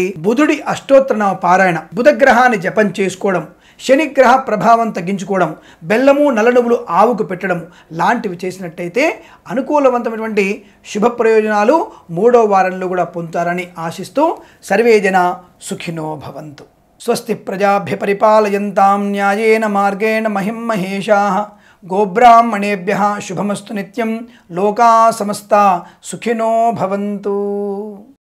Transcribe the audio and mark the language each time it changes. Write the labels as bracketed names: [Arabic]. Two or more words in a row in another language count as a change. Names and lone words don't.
[Telugu] బుధుడి అష్టోత్తరనామ పారాయణ, బుధగ్రహాన్ని జపం చేసుకోవడం, శనిగ్రహ ప్రభావం తగ్గించుకోవడం, బెల్లము, నల్లనువులు ఆవుకు పెట్టడం లాంటివి చేసినట్టయితే అనుకూలవంతమైనటువంటి శుభ ప్రయోజనాలు మూడో వారంలో కూడా పొందుతారని ఆశిస్తూ [Sanskrit] సర్వేజన సుఖినో భవంతు. స్వస్తి ప్రజాభ్య పరిపాలయంతాం న్యాయేన మార్గేణ మహిం మహేషాః. గోబ్రాహ్మణేభ్యః శుభమస్తు నిత్యం. లోకా సమస్తా సుఖినో భవంతు.